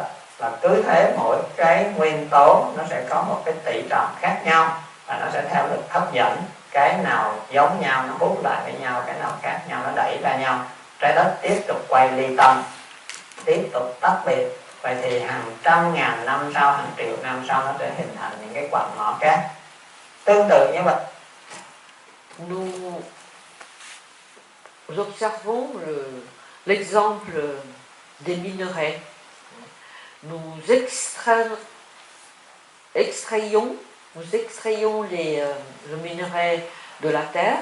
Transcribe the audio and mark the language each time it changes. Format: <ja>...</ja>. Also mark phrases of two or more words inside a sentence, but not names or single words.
<vi>Và cứ thế mỗi cái nguyên tố nó sẽ có một cái tỷ trọng khác nhau và nó sẽ theo lực hấp dẫn, cái nào giống nhau nó hút lại với nhau, cái nào khác nhau nó đẩy ra nhau, trái đất tiếp tục quay ly tâm, tiếp tục tách biệt. Vậy thì hàng trăm ngàn năm sau, hàng triệu năm sau nó sẽ hình thành những cái quặng mỏ cát. Tương tự như vậy,</vi> <fr>nous observons l'exemple des minerais. Nous extrayons le minerai de la terre.</fr>